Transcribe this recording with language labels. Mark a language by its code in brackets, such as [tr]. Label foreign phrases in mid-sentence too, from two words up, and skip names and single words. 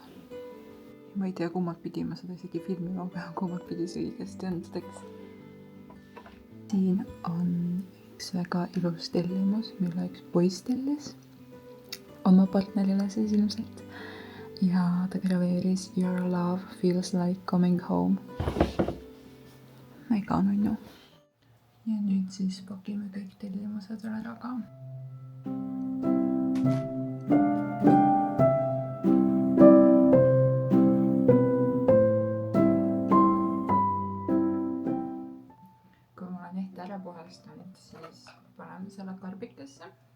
[et] Ma ei tea, kummad pidi ma seda isegi filmima pean, kummad pidi see õigesti on tekst. Siin on üks väga ilus tellimus, mille üks poiss tellis oma partnerile siis ilmselt. Ja ta graveeris [en] Your love feels like coming home. [et] Mega nunnu. Ja nüüd siis pakime kõik tellimused veel ära ka. Kui ma olen ehte ära puhastanud, siis paneme selle karbikesse.